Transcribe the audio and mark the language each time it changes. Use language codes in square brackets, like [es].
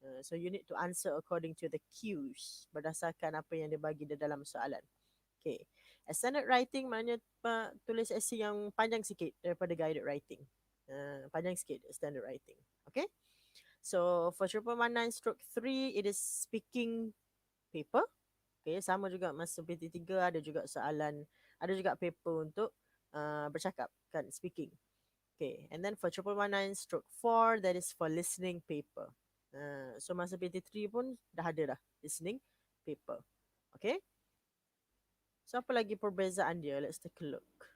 [en] So you need to answer according to the cues [ms] berdasarkan apa yang dia bagi di dalam soalan. Okay, extended writing maknanya tulis essay yang panjang sikit daripada guided writing. Panjang sikit extended writing. [en] Okay, so for 1119 stroke 3 it is speaking paper. [ms] Okay, sama juga masa PT3 ada juga soalan, ada juga paper untuk bercakap kan, speaking. [en] Okay, and then for 1119 stroke 4, that is for listening paper. [ms] So masa PT3 pun dah ada dah listening paper. Okay, so apa lagi perbezaan dia? [en] Let's take a look.